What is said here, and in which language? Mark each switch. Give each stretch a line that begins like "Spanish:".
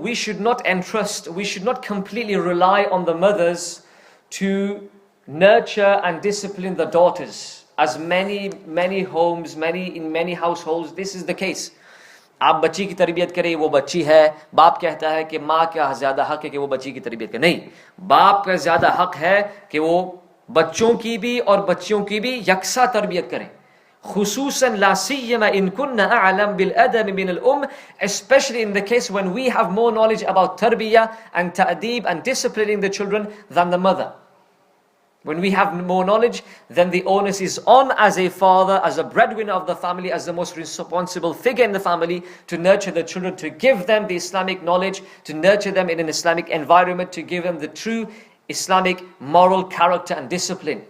English: We should not entrust, we should not completely rely on the mothers to nurture and discipline the daughters. As many homes, in many households, this is the case.
Hindi: आप बच्ची की तरबियत करें, वो बच्ची है. बाप कहता है कि माँ का ज़्यादा हक है कि वो बच्ची की तरबियत करे. नहीं, बाप का ज़्यादा हक है कि वो बच्चों की भी और बच्चियों की भी यकसा तरबियत करें.
Arabic: خصوصا لا سيما إن كنا أعلم بالأدب من الأم,
English: especially in the case when we have more knowledge about tarbiyah and ta'deeb and disciplining the children than the mother. When we have more knowledge, then the onus is on as a father, as a breadwinner of the family, as the most responsible figure in the family, to nurture the children, to give them the Islamic knowledge, to nurture them in an Islamic environment, to give them the true Islamic moral character and discipline.